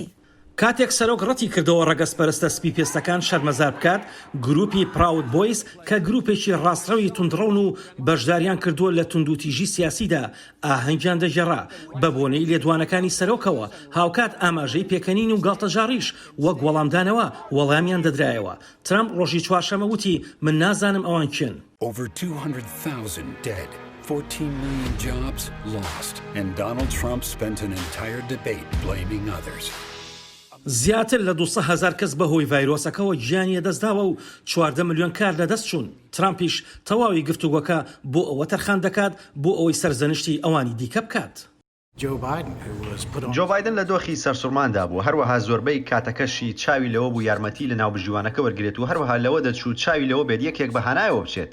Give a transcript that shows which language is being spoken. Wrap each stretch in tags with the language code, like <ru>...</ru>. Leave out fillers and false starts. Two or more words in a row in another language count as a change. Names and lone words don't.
<ckb>کاتێک سەرۆک ڕەتی کردەوە ڕەگەزپەرستە سپی پێستەکان شەرمەزار بکات، گروپی پراود بۆیس کە گروپێکی ڕاستڕەوی توندڕەون و بەشداریان کردووە لە توندوتیژی سیاسیدا ئاهەنگیان دەژێڕا بە بۆنەی لێدوانەکانی سەرۆکەوە هاوکات ئاماژەی پێکەنین و گاڵتەجاڕیش وەک وەڵامدانەوە وەڵامیان دەدرایەوە. ترامپ ڕۆژی چوارشەمە وتی من نازانم ئەوان کێن.</ckb> <en>Over 200,000 dead, 14 million jobs lost, and Donald Trump spent an entire debate blaming others.</en> <ckb>زیاتر لە 200,000 کەس بەهۆی ڤایرۆسەکەەوە گیانیە دەستداوە و 14 ملیۆن کار لەدەست چوون. ترامپیش تەواوی گفتوگۆکە بۆ ئەوە تەرخان دەکات بۆ ئەوەی سەرزەنشتی ئەوانی دیکە بکات. جۆ بایدن لە دۆخی سەرسوڕماندا بوو، هەروەها زۆربەی کاتەکەشی چاوی لەوە بوو یارمەتی لە ناو بژیوانەکە وەرگێت و هەروەها لەوە دەچوو چاوی لەوە بێت یەکێک بەهانایەوە بچێت.</ckb>